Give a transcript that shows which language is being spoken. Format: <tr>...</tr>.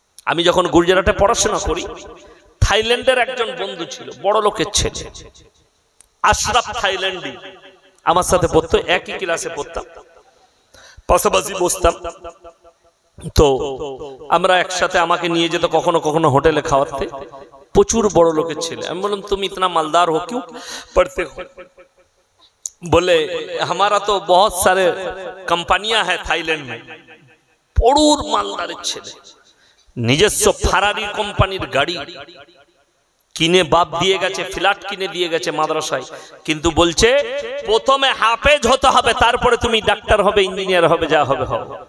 <bn>আমি যখন গুজরাটে পড়াশোনা করি, থাইল্যান্ডের একজন বন্ধু ছিল, বড় লোকের ছেলে, আশরাফ থাইল্যান্ডি, আমার সাথে পড়তো, একই ক্লাসে পড়তাম, পাশাপাশি বসতাম। তো আমরা একসাথে, আমাকে নিয়ে যেত কখনো কখনো হোটেলে খাওয়াতে। প্রচুর বড় লোকের ছেলে। আমি বললাম</bn> <hi>তুমি ইতনা মালদার हो क्यों पढ़ते हो? बोले हमारा तो बहुत सारे कंपनियां है थाईलैंड में।</hi> <bn>প্রচুর মালদারের ছেলে, নিজস্ব ফারারি কোম্পানির গাড়ি কিনে বাপ দিয়ে গেছে, ফ্ল্যাট কিনে দিয়ে গেছে মাদ্রাসায়, কিন্তু বলছে প্রথমে হাফেজ হতে হবে, তারপরে তুমি ডাক্তার হবে, ইঞ্জিনিয়ার হবে, যা হবে হবে।</bn>